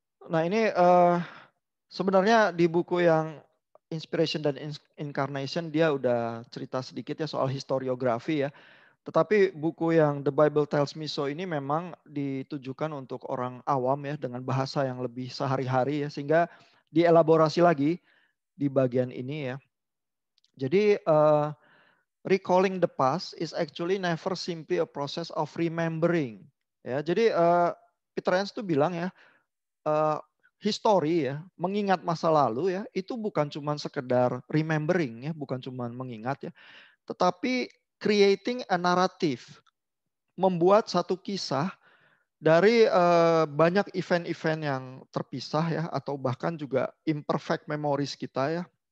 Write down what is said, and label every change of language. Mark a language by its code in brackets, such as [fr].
[id] Nah ini sebenarnya di buku yang Inspiration dan Incarnation dia udah cerita sedikit ya soal historiografi ya. Tetapi buku yang The Bible Tells Me So ini memang ditujukan untuk orang awam ya dengan bahasa yang lebih sehari-hari ya. Sehingga dielaborasi lagi di bagian ini ya. [en] Jadi recalling the past is actually never simply a process of remembering. [id] Ya, jadi Peter Enns tuh bilang ya, history ya, mengingat masa lalu ya, itu bukan cuma sekedar remembering ya, bukan cuma mengingat ya, tetapi creating a narrative, membuat satu kisah dari banyak event-event yang terpisah ya, atau bahkan juga imperfect memories kita ya,